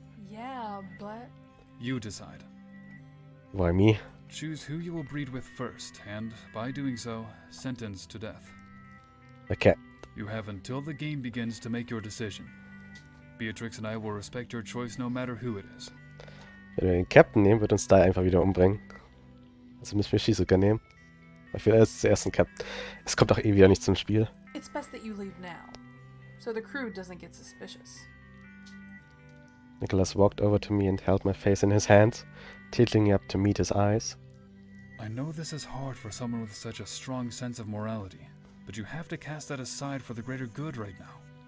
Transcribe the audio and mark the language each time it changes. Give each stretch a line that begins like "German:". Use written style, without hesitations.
English: Yeah, but... You decide. Why me? Choose who you will breed with first, and, by doing so, sentence to death. Okay. You have until the game begins to make your decision. Beatrix and I will respect your choice no matter who it is.
German: Wenn wir den Captain nehmen, wird uns da einfach wieder umbringen. Also müssen wir Shizuka nehmen. Weil vielleicht ist es erst ein Captain. Es kommt auch eh wieder nicht zum Spiel.
English: It's best that you leave now, so the crew doesn't get suspicious. Nicholas walked over to me and held my face in his hands, tilting up to meet his eyes. I know this is hard for someone with such a strong sense of morality, but you have to cast that aside for the greater good right now.